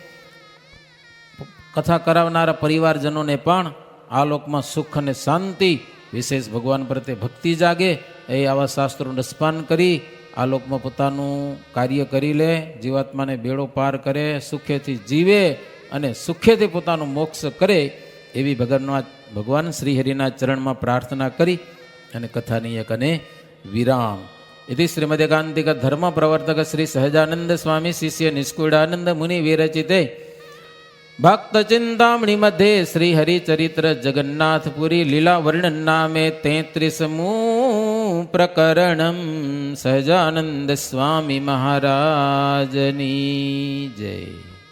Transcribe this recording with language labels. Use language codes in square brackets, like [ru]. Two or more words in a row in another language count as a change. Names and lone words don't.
[gu] કથા કરાવનારા પરિવારજનોને પણ આ લોકમાં સુખ અને શાંતિ, વિશેષ ભગવાન પ્રત્યે ભક્તિ જાગે એ આવા શાસ્ત્રોનું રસપાન કરી આ લોકમાં પોતાનું કાર્ય કરી લે, જીવાત્માને બેડો પાર કરે, સુખેથી જીવે અને સુખેથી પોતાનું મોક્ષ કરે એવી ભગવાન શ્રીહરિના ચરણમાં પ્રાર્થના કરી અને કથાની એક અને વિરામ. [sa] इति श्रीमदेकांतिक धर्म प्रवर्तक श्री सहजानंद स्वामी शिष्य निष्कुलानंद मुनि विरचिते भक्त चिंतामणि मध्ये श्री हरिचरित्र जगन्नाथपुरी लीला वर्णन नामे 33मुं प्रकरणं सहजानंद स्वामी [gu] મહારાજની જય.